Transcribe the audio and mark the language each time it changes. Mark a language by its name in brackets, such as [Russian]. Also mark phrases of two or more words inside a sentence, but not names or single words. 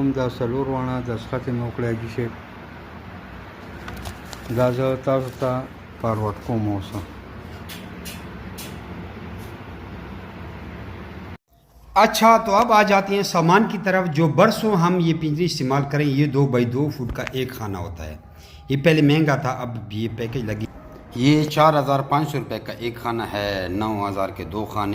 [Pashto] دا څلور واړه دستخط یې مې وکړی حاجي صاحب. دا زه تاسو ته فارورډ کوم اوس. [Urdu] اچھا، تو اب آ جاتے ہیں سامان کی طرف. جو برسوں ہم یہ پنجری استعمال کریں، یہ 2 بائی 2 فٹ کا ایک خانہ ہوتا ہے. یہ پہلے مہنگا تھا، اب یہ پیکج لگی. یہ 4500 روپے کا ایک خانہ ہے. 9000 کے 2 خانے.